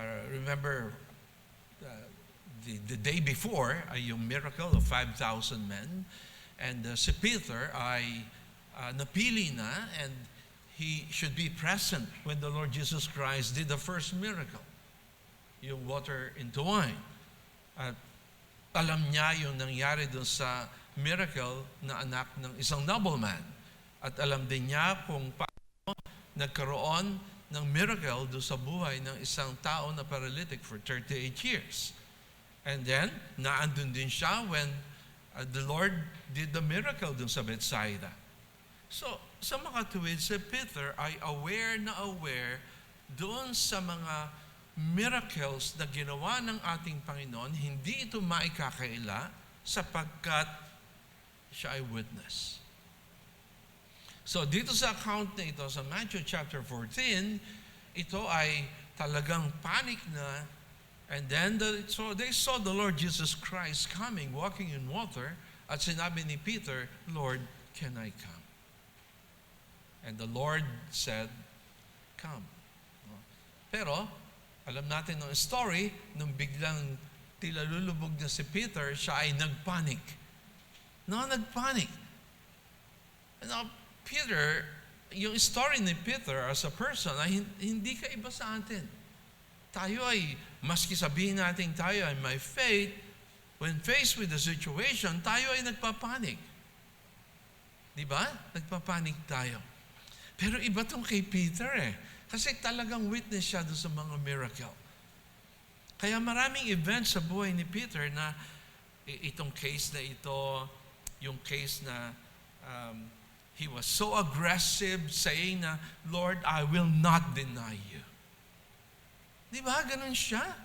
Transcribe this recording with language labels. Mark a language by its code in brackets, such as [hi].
[en] Remember, the day before [tl] ay yung [en] miracle of 5,000 men. And [tl] si Peter ay napili na [en] and he should be present when the Lord Jesus Christ did the first miracle, yung water into wine. [tl] At alam niya yung nangyari dun sa miracle na anak ng isang nobleman. At alam din niya kung paano nagkaroon ng miracle doon sa buhay ng isang tao na [en] paralytic for 38 years. And then, [tl] naandun din siya [en] when the Lord did the miracle [tl] doon sa [en] Bethsaida. [tl] So, sa makatuwid, si Peter ay aware doon sa mga miracles na ginawa ng ating Panginoon, hindi ito maikakaila sapagkat siya ay witness. So, dito sa account na ito, sa Matthew chapter 14, ito ay talagang panic na. [en] And then, so they saw the Lord Jesus Christ coming, walking in water, [tl] at sinabi ni Peter, [en] Lord, can I come? And the Lord said, come. [tl] Pero, alam natin ng story, nung biglang tila lulubog na si Peter, siya ay nagpanic. Nagpanic. Now, Peter, yung story ni Peter [en] as a person, [tl] ay hindi kaiba sa atin. Tayo ay, maski sabihin natin tayo ay may faith, [en] when faced with the situation, [tl] tayo ay nagpapanik. Di ba? Nagpapanik tayo. Pero iba tong kay Peter Kasi talagang witness siya doon sa mga miracle. Kaya maraming events sa buhay ni Peter na itong case na ito, yung case na [en] he was so aggressive saying [tl] na, [en] Lord, I will not deny you. [tl] Di ba? Ganun siya.